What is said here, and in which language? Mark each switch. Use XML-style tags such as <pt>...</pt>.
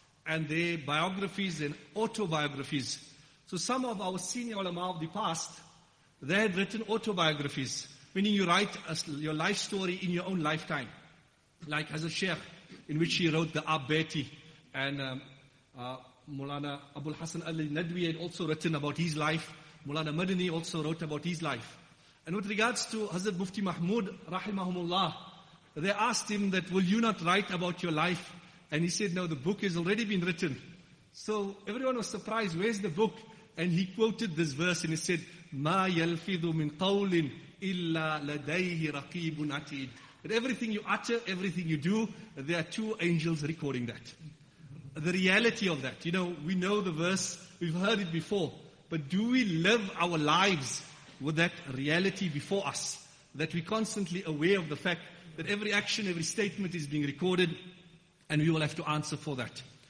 <en>And their biographies and autobiographies. So some of our senior ulama of the past, they had written autobiographies, meaning you write your life story in your own lifetime, like Hazrat Sheikh, in which he wrote the Abbaiti, and Mulana Abul Hassan Ali Nadwi had also written about his life. Mulana Madani also wrote about his life. And with regards to Hazrat Mufti Mahmud, rahimahumullah, they asked him that, will you not write about your life? And he said, no, the book has already been written. So everyone was surprised, where's the book? And he quoted this verse and he said,</en> <ar>مَا يَلْفِظُ مِنْ قَوْلٍ إِلَّا لَدَيْهِ رَقِيبٌ عَتِيدٌ</ar> <en>That everything you utter, everything you do, there are two angels recording that. The reality of that. You know, we know the verse, we've heard it before. But do we live our lives with that reality before us? That we're constantly aware of the fact that every action, every statement is being recorded, and we will have to answer for that.</en>